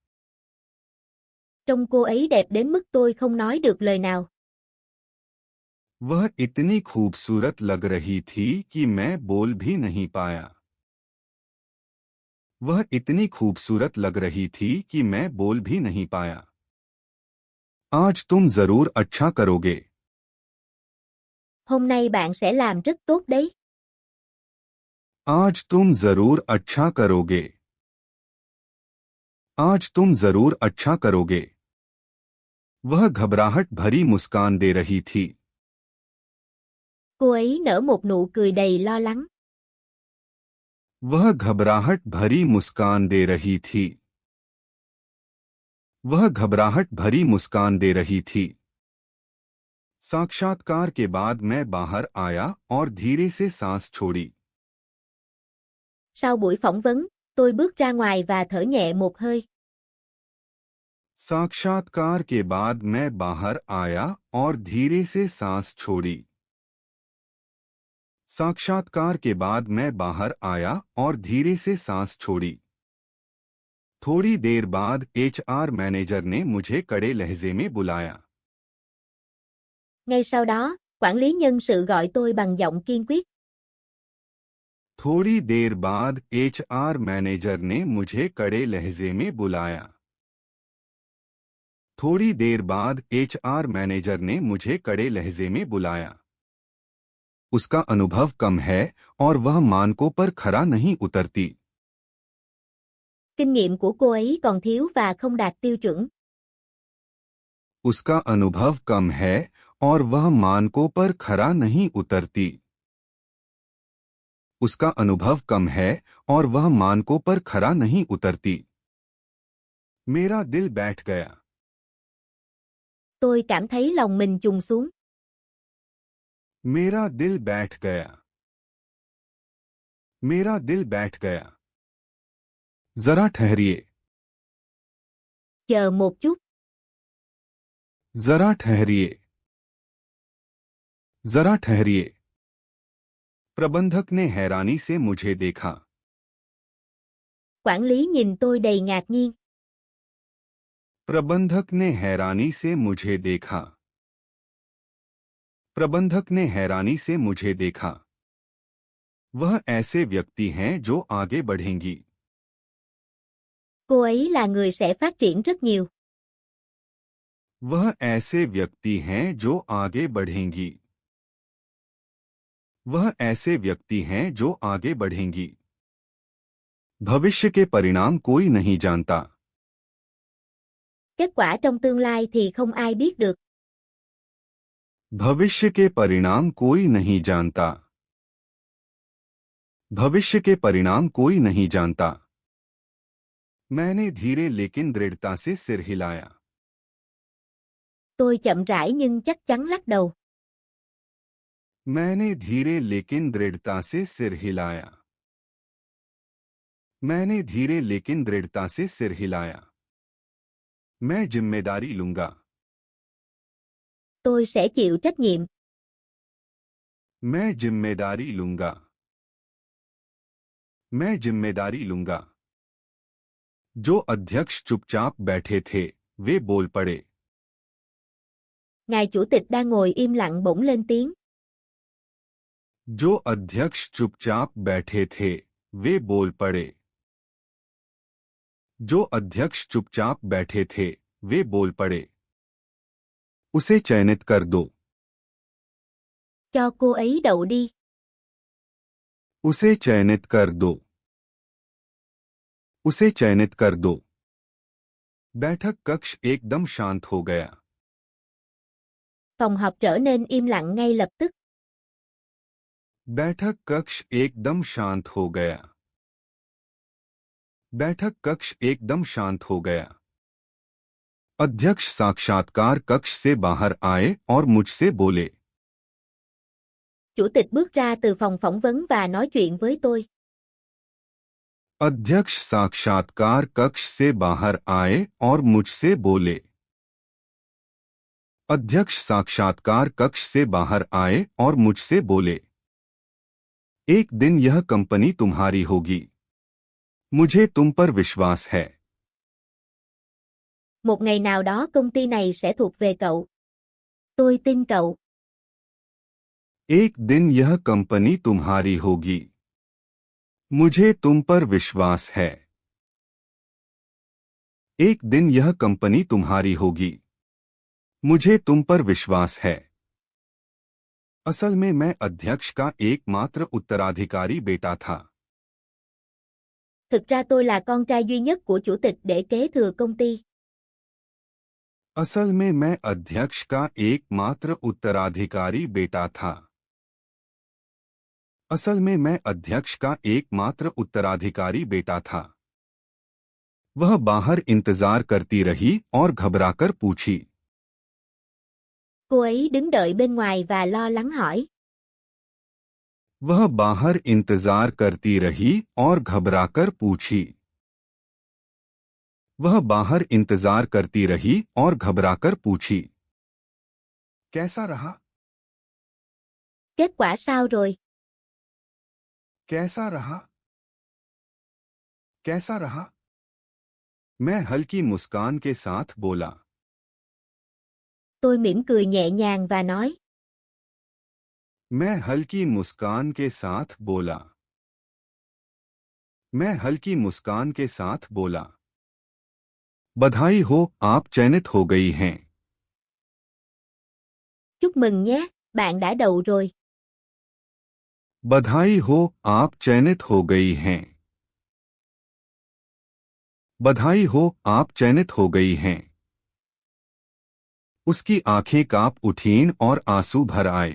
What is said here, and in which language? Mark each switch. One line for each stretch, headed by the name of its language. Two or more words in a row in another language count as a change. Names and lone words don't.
Vietnamese: Trông cô ấy đẹp đến mức tôi không nói được lời nào.
Hindi: वह इतनी खूबसूरत लग रही थी कि मैं बोल भी नहीं पाया। वह इतनी खूबसूरत लग रही थी कि मैं बोल भी नहीं पाया। आज तुम जरूर अच्छा करोगे।
Vietnamese: Hôm nay bạn sẽ làm rất tốt đấy.
Hindi: आज तुम जरूर अच्छा करोगे। आज तुम जरूर अच्छा करोगे। वह घबराहट भरी मुस्कान दे रही थी।
Vietnamese: Cô ấy nở một nụ cười đầy lo lắng.
Hindi: वह घबराहट भरी मुस्कान दे रही थी। वह घबराहट भरी मुस्कान दे रही थी। साक्षात्कार के बाद मैं बाहर आया और धीरे से सांस छोड़ी।
Vietnamese: Sau buổi phỏng vấn, tôi bước ra ngoài và thở nhẹ một hơi.
Hindi: साक्षात्कार के बाद मैं बाहर आया और धीरे से सांस छोड़ी। साक्षात्कार के बाद मैं बाहर आया और धीरे से सांस छोड़ी। थोड़ी देर बाद
English: HR manager
Hindi: ने मुझे कड़े लहजे में बुलाया।
Vietnamese: Ngay sau đó, quản lý nhân sự gọi tôi bằng giọng kiên quyết.
Hindi: थोड़ी देर बाद
English: HR manager
Hindi: ने मुझे कड़े लहजे में बुलाया। थोड़ी देर बाद
English: HR manager
Hindi: ने मुझे कड़े लहजे में बुलाया। उसका अनुभव कम है और वह मानकों पर खरा नहीं उतरती।
Vietnamese: Kinh nghiệm của cô ấy còn thiếu và không đạt tiêu chuẩn.
Hindi: उसका अनुभव कम है और वह मानकों पर खरा नहीं उतरती। उसका अनुभव कम है और वह मानकों पर खरा नहीं उतरती। मेरा दिल बैठ गया।
Vietnamese: Tôi cảm thấy lòng mình trùng xuống.
Hindi: मेरा दिल बैठ गया। मेरा दिल बैठ गया। जरा ठहरिए।
Vietnamese: Chờ một chút.
Hindi: जरा ठहरिए। जरा ठहरिए। प्रबंधक ने हैरानी से मुझे देखा।
Vietnamese: Quản lý nhìn tôi đầy ngạc nhiên.
Hindi: प्रबंधक ने हैरानी से मुझे देखा। प्रबंधक ने हैरानी से मुझे देखा। वह ऐसे व्यक्ति हैं जो आगे बढ़ेंगी।
Vietnamese: Cô ấy là người sẽ phát triển rất nhiều.
Hindi: वह ऐसे व्यक्ति हैं जो आगे बढ़ेंगी। वह ऐसे व्यक्ति हैं जो आगे बढ़ेंगी। भविष्य के परिणाम कोई नहीं जानता।
Vietnamese: Kết quả trong tương lai thì không ai biết được.
Hindi: भविष्य के परिणाम कोई नहीं जानता। भविष्य के परिणाम कोई नहीं जानता। मैंने धीरे लेकिन दृढ़ता से सिर हिलाया।
Vietnamese: Tôi chậm rãi nhưng chắc chắn lắc đầu.
Hindi: मैंने धीरे लेकिन दृढ़ता से सिर हिलाया। मैंने धीरे लेकिन दृढ़ता से सिर हिलाया। मैं जिम्मेदारी लूंगा।
Vietnamese: Tôi sẽ chịu trách nhiệm.
Hindi: मैं जिम्मेदारी लूंगा। मैं जिम्मेदारी लूंगा। जो अध्यक्ष चुपचाप बैठे थे वे बोल पड़े।
Vietnamese: Ngài chủ tịch đang ngồi im lặng bỗng lên tiếng.
Hindi: जो अध्यक्ष चुपचाप बैठे थे वे बोल पड़े। जो अध्यक्ष चुपचाप बैठे थे वे बोल पड़े। उसे चयनित कर दो।
Vietnamese: Cho cô ấy đậu đi.
Hindi: उसे चयनित कर दो। उसे चयनित कर दो। बैठक कक्ष एकदम शांत हो गया।
Vietnamese: Phòng họp trở nên im lặng ngay lập tức.
Hindi: बैठक कक्ष एकदम शांत हो गया। बैठक कक्ष एकदम शांत हो गया। अध्यक्ष साक्षात्कार कक्ष से बाहर आए और मुझसे बोले।
Vietnamese: Chủ tịch bước ra từ phòng phỏng vấn và nói chuyện với tôi.
Hindi: अध्यक्ष साक्षात्कार कक्ष से बाहर आए और मुझसे बोले। अध्यक्ष साक्षात्कार कक्ष से बाहर आए और मुझसे बोले। एक दिन यह कंपनी तुम्हारी होगी। मुझे तुम पर विश्वास है।
Vietnamese: Một ngày nào đó công ty này sẽ thuộc về cậu. Tôi tin cậu.
Hindi: एक दिन यह कंपनी तुम्हारी होगी। मुझे तुम पर विश्वास है। एक दिन यह कंपनी तुम्हारी होगी। मुझे तुम पर विश्वास है। असल में मैं अध्यक्ष का एकमात्र उत्तराधिकारी बेटा था।
Vietnamese: Thực ra tôi là con trai duy nhất của chủ tịch để kế thừa công ty.
Hindi: असल में मैं अध्यक्ष का एकमात्र उत्तराधिकारी बेटा था। असल में मैं अध्यक्ष का एकमात्र उत्तराधिकारी बेटा था। वह बाहर इंतजार करती रही और घबराकर पूछी।
Vietnamese: Cô ấy đứng đợi bên ngoài và lo lắng hỏi.
Hindi: वह बाहर इंतजार करती रही और घबराकर पूछी। वह बाहर इंतजार करती रही और घबराकर पूछी। कैसा रहा?
Vietnamese: Kết quả sao rồi?
Hindi: कैसा रहा? कैसा रहा? मैं हल्की मुस्कान के साथ बोला।
Vietnamese: Tôi mỉm cười nhẹ nhàng và nói.
Hindi: मैं हल्की मुस्कान के साथ बोला। मैं हल्की मुस्कान के साथ बोला। बधाई हो, आप चयनित हो गई हैं।
Vietnamese: Chúc mừng nhé, bạn đã đậu rồi.
Hindi: बधाई हो, आप चयनित हो गई हैं। बधाई हो, आप चयनित हो गई हैं। उसकी आंखें कांप उठीं और आंसू भर आए।